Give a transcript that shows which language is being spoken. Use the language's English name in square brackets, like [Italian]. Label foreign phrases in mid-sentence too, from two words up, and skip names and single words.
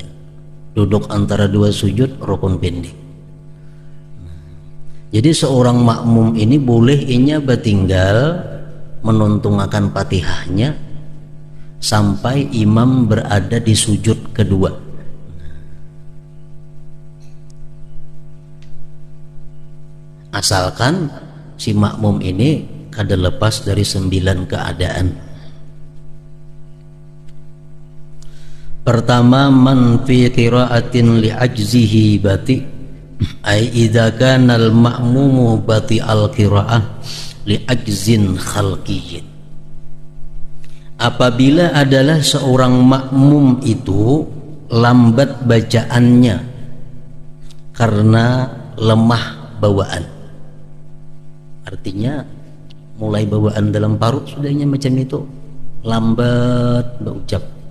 [Banjar] Duduk antara 2 sujud rukun pendek. Jadi seorang makmum ini boleh inya bertinggal menuntungakan Fatihahnya sampai imam berada di sujud kedua. Asalkan si makmum ini kada lepas dari 9 keadaan. Pertama, [Arabic] من في قراءة لعجزه بطي أي إذا كان المأموم بطيء القراءة لعجز خلقي. [Banjar] Apabila adalah seorang makmum itu lambat bacaannya karena lemah bawaan, artinya mulai bawaan dalam parut sudahnya macam itu, lambat berucap.